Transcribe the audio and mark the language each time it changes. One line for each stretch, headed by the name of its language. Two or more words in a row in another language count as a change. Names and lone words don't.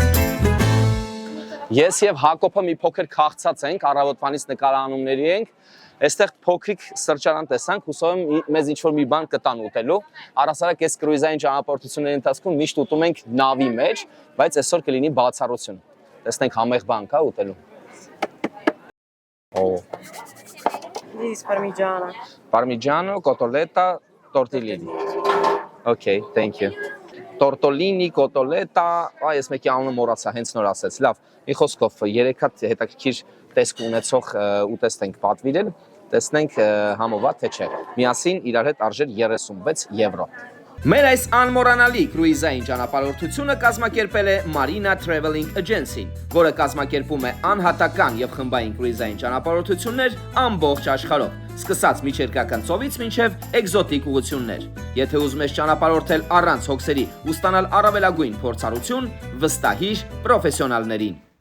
Armenian: Ես և Հակոբը մի փոքր քաղցած ենք, առավոտվանից նկարահանումների ենք, Այստեղ փոքրիկ սրճարան տեսանք, հուսով եմ մեզ ինչ-որ մի բան կտան ուտելու։ Առասարակ այս կրուիզային ճանապարհորդությունների ընթացքում միշտ ուտում ենք նավի մեջ, բայց այսօր կլինի բացառություն։ Տեսնենք համեղ բան կա ուտելու։ Օ,
English: This parmigiano.
Italian: Parmigiano, cotoletta, tortellini.
English: Okay, thank you.
Italian: Tortellini, cotoletta,
Armenian: այս մեկի անունը մոռացա, հենց նոր ասեց։ Լավ, մի խոսքով 3 հատ հետաքրքիր տեսք ունեցող ուտեստ ենք պատվիրել, տեսնենք համոզված թե չէ։ Միասին իրար հետ արժեր 36 եվրո։ Մեր այս անմոռանալի կրուիզային ճանապարհորդությունը կազմակերպել է Marina Traveling Agency-ն, որը կազմակերպում է անհատական եւ խմբային կրուիզային ճանապարհորդություններ ամբողջ աշխարհով, սկսած միջերկրական ծովից մինչև էկզոտիկ ուղղություններ։ Եթե ուզում ես ճանապարհորդել առանց հոգսերի ու ստանալ առավելագույն փորձառություն, վստահիր պրոֆեսիոնալներին։